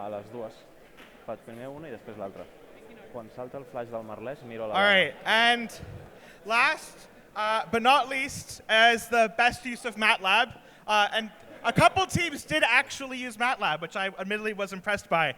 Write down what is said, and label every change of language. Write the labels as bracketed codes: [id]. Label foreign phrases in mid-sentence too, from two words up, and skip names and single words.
[ca] dues. Faig primer una i després l'altra. Quan salta el flash del Marlès, miro la [en] All right, and last but not least, as the best use of MATLAB, and a couple teams did actually use MATLAB, which I admittedly was impressed by.